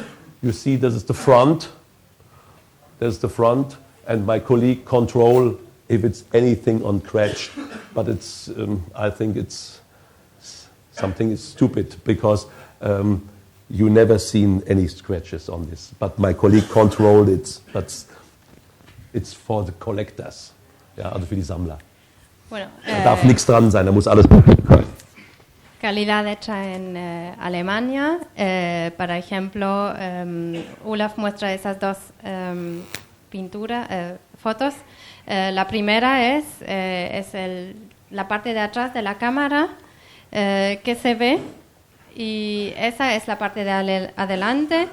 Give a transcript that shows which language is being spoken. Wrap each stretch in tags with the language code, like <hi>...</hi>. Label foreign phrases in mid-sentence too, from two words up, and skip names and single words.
<en>You see, this is the front. This is the front, and my colleague control if it's anything on crash. But it's I think it's something is stupid, because you never seen any scratches on this. But my colleague controlled it. But it's for the collectors,</en> <de>ja, also für die Sammler.</de> <es>Bueno,</es> <de>Da darf nichts dran sein, da muss alles perfekt sein.</de> <es>Calidad hecha en Alemania. Por ejemplo, Olaf muestra esas dos fotos. La primera es la parte de atrás de la cámara que se ve, y esa es la parte de adelante.</es>